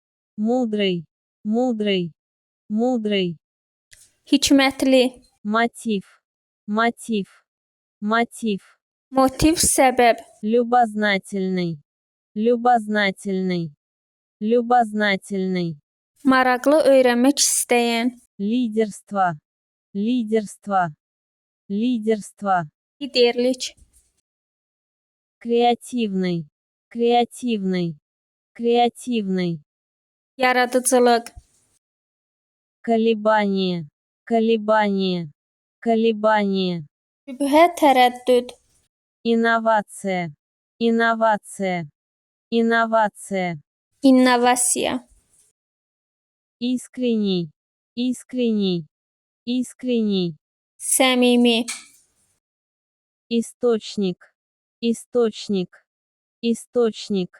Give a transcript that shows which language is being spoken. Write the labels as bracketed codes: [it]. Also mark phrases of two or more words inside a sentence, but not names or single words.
[ru] Мудрый, мудрый, мудрый. [az] hikmətli, [ru] Мотив, мотив, мотив. [az] motiv, səbəb, [ru] Любознательный, любознательный, любознательный. [az] maraqlı, öyrənmək istəyən, [ru] Лидерство, лидерство, лидерство. [az] liderlik, [ru] Креативный, креативный, креативный. [az] yaradıcılıq, [ru] Колебание, колебание, колебание. [az] şübhə, tərəddüd, [ru] Инновация, инновация, инновация. [az] innovasiya, [ru] Искренний, искренний, искренний. [az] səmimi, [ru] Источник, источник, источник.